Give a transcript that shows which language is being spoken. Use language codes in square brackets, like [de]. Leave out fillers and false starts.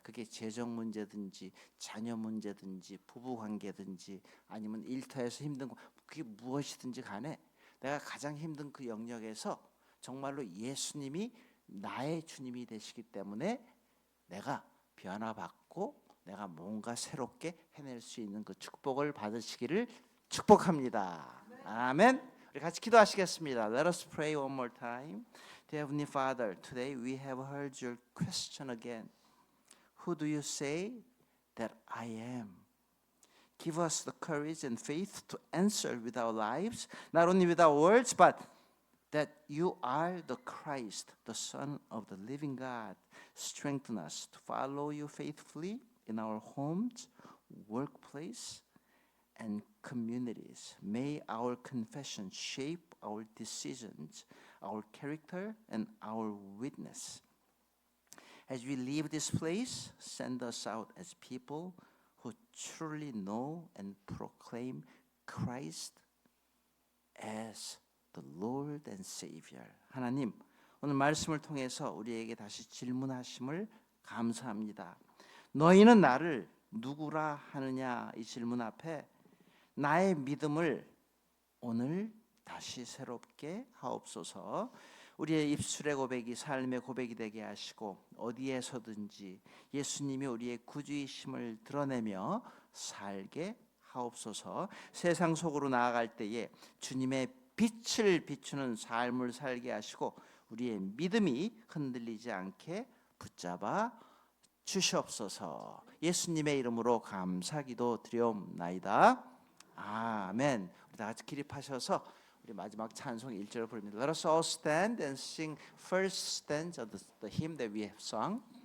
[ko] 그게 재정 문제든지 자녀 문제든지 부부 관계든지 아니면 일터에서 힘든 거, 그게 무엇이든지 간에 내가 가장 힘든 그 영역에서 정말로 예수님이 나의 주님이 되시기 때문에 내가 변화받고 내가 뭔가 새롭게 해낼 수 있는 그 축복을 받으시기를 축복합니다. 아멘. 우리 같이 기도하시겠습니다. [en] Let us pray one more time. Dear Heavenly Father, today we have heard your question again. Who do you say that I am? Give us the courage and faith to answer with our lives, not only with our words, but that you are the Christ, the Son of the living God. Strengthen us to follow you faithfully in our homes, workplace, and communities. May our confession shape our decisions, our character, and our witness. As we leave this place, send us out as people who truly know and proclaim Christ as the Lord and Savior. [ko] 하나님, 오늘 말씀을 통해서 우리에게 다시 질문하심을 감사합니다. 너희는 나를 누구라 하느냐 이 질문 앞에 나의 믿음을 오늘 다시 새롭게 하옵소서. 우리의 입술의 고백이 삶의 고백이 되게 하시고 어디에서든지 예수님이 우리의 구주이심을 드러내며 살게 하옵소서. 세상 속으로 나아갈 때에 주님의 빛을 비추는 삶을 살게 하시고 우리의 믿음이 흔들리지 않게 붙잡아 주시옵소서. 예수님의 이름으로 감사기도 드리옵나이다. 아멘. 우리 다 같이 기립하셔서 우리 마지막 찬송 1절을 부릅니다. [en] Let us all stand and sing first stanza of the hymn that we have sung.